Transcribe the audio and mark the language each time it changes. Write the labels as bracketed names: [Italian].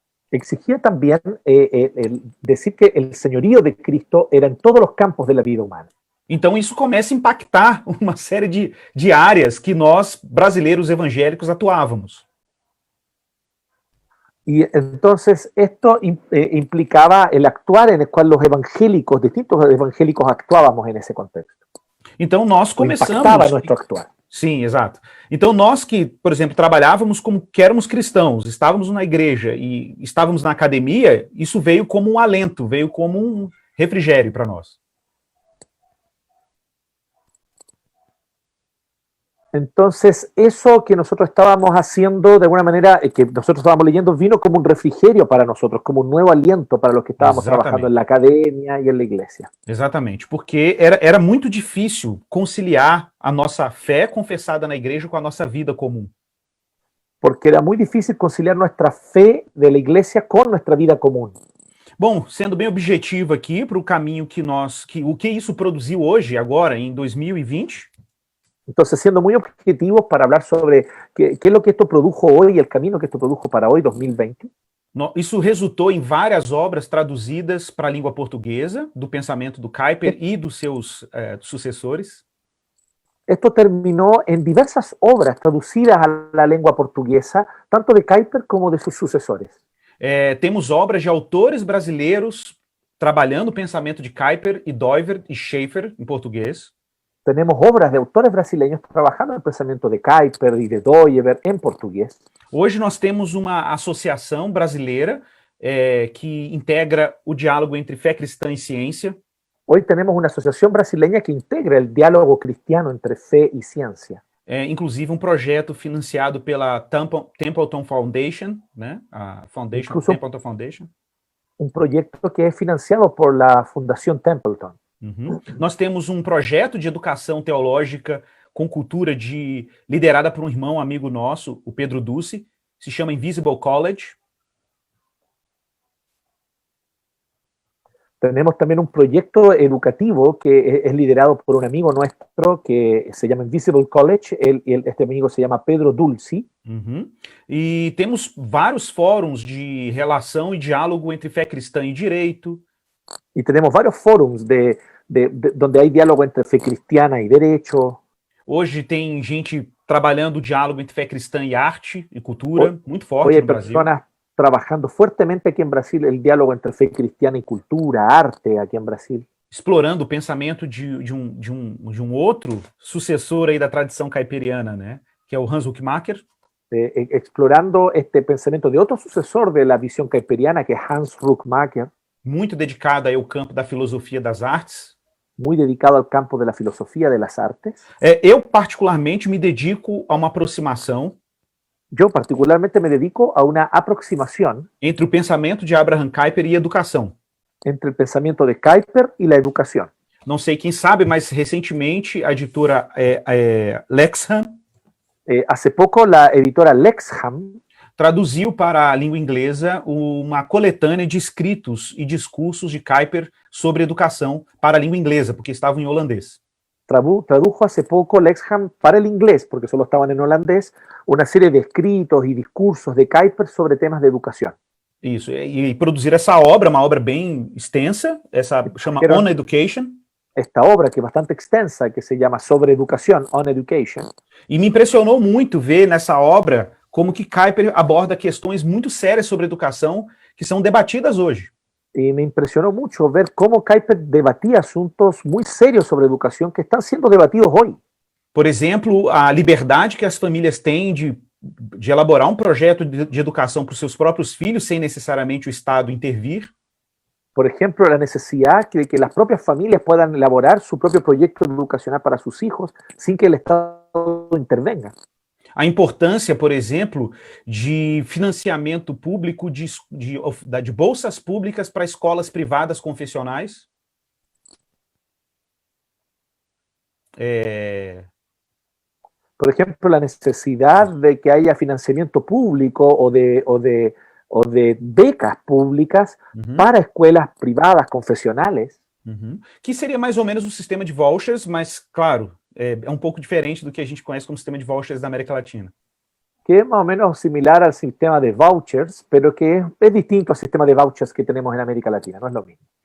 [Spanish] exigía también decir que el señorío de Cristo era en todos los campos de la vida humana. [Portuguese] Então isso começa a impactar uma série de áreas que nós, brasileiros evangélicos, atuávamos. [Spanish] Y entonces esto implicaba el actuar en el cual los evangélicos, distintos evangélicos, actuábamos en ese contexto. [Portuguese] Então nós O impactava começamos. [Spanish] nuestro actuar. [Portuguese] Sim, exato. Então nós que, por exemplo, trabalhávamos como que éramos cristãos, estávamos na igreja e estávamos na academia, isso veio como um alento, veio como um refrigério para nós. [Spanish] Entonces, eso que nosotros estábamos haciendo, de alguna manera, que nosotros estábamos leyendo, vino como un refrigerio para nosotros, como un nuevo aliento para los que estábamos trabajando en la academia y en la iglesia. [Portuguese] Exatamente, porque era muito difícil conciliar a nossa fé confessada na igreja com a nossa vida comum. [Spanish] Porque era muy difícil conciliar nuestra fe de la iglesia con nuestra vida común. [Portuguese] Bom, sendo bem objetivo aqui para o caminho o que isso produziu hoje, agora, em 2020. [Spanish] Entonces, siendo muy objetivos para hablar sobre qué es lo que esto produjo hoy y el camino que esto produjo para hoy, 2020. [Portuguese] Isso resultou em várias obras traduzidas para a língua portuguesa, do pensamento do Kuyper e dos seus sucessores. [Spanish] Esto terminó en diversas obras traducidas a la lengua portuguesa, tanto de Kuyper como de sus sucesores. [Portuguese] Temos obras de autores brasileiros trabalhando o pensamento de Kuyper e Doivert e Schaeffer em português. [Spanish] Tenemos obras de autores brasileños trabajando en el pensamiento de Kuyper y de Doivert en portugués. [Portuguese] Hoje nós temos uma associação brasileira que integra o diálogo entre fé cristã e ciência. [Spanish] Hoy tenemos una asociación brasileña que integra el diálogo cristiano entre fe y ciencia. [Portuguese] Inclusive um projeto financiado pela Templeton Foundation, né? A Templeton Foundation. Um projeto que é financiado [Spanish] por la Fundación Templeton. Uhum. [Portuguese] Nós temos um projeto de educação teológica com cultura liderada por um irmão amigo nosso, o Pedro Dulce, se chama Invisible College. [Spanish] Tenemos también un proyecto educativo que es liderado por un amigo nuestro que se llama Invisible College. Este amigo se llama Pedro Dulce. Uhum. [Portuguese] E temos vários fóruns de relação e diálogo entre fé cristã e direito. [Spanish] Y tenemos varios fóruns donde hay diálogo entre fe cristiana y derecho. [Portuguese] Hoje tem gente trabalhando o diálogo entre fé cristã e arte e cultura, muito forte no Brasil. [Spanish] Trabajando fuertemente aquí en Brasil el diálogo entre fe cristiana y cultura, arte aquí en Brasil. [Portuguese] Explorando o pensamento de um outro sucessor aí da tradição caiperiana, né? Que é o Hans Huckmacher. [Spanish] Explorando este pensamento de otro sucesor de la visión caiperiana, que es Hans Huckmacher. [Portuguese] Muito dedicado aí ao campo da filosofia das artes. [Spanish] Muy dedicado al campo de la filosofía de las artes. [Portuguese] Eu particularmente me dedico a uma aproximação. [Spanish] Yo particularmente me dedico a una aproximación [Portuguese] entre o pensamento de Abraham Kuyper e a educação. [Spanish] Entre el pensamiento de Kuyper y la educación. [Portuguese] Não sei quem sabe, mas recentemente a editora Lexham [Spanish] hace poco la editora Lexham [Portuguese] traduziu para a língua inglesa uma coletânea de escritos e discursos de Kuyper sobre educação para a língua inglesa, porque estavam em holandês. [Spanish] Tradujo hace poco Lexham para el inglés, porque solo estaban en holandés, una serie de escritos y discursos de Kuyper sobre temas de educación. [Portuguese] Isso, e produzir essa obra, uma obra bem extensa, chama On Education. [Spanish] Esta obra, que é bastante extensa, que se llama Sobre Educación, On Education. [Portuguese] E me impressionou muito ver nessa obra como que Kuyper aborda questões muito sérias sobre educação que são debatidas hoje. [Spanish] Y me impresionó mucho ver cómo Kuyper debatía asuntos muy serios sobre educación que están siendo debatidos hoy. [Portuguese] Por exemplo, a liberdade que as famílias têm de elaborar um projeto de educação para os seus próprios filhos sem necessariamente o Estado intervir. [Spanish] Por ejemplo, la necesidad de que las propias familias puedan elaborar su propio proyecto educacional para sus hijos sin que el Estado intervenga. [Portuguese] A importância, por exemplo, de financiamento público de bolsas públicas para escolas privadas confessionais. [Spanish] Por ejemplo, la necesidad de que haya financiamiento público o de becas públicas para escuelas privadas confessionales. [Portuguese] Que seria mais ou menos um sistema de vouchers, mas, claro, é um pouco diferente do que a gente conhece como sistema de vouchers da América Latina. [Spanish] Que es más o menos similar al sistema de vouchers, pero que es distinto al sistema de vouchers que tenemos en América Latina, no es lo mismo.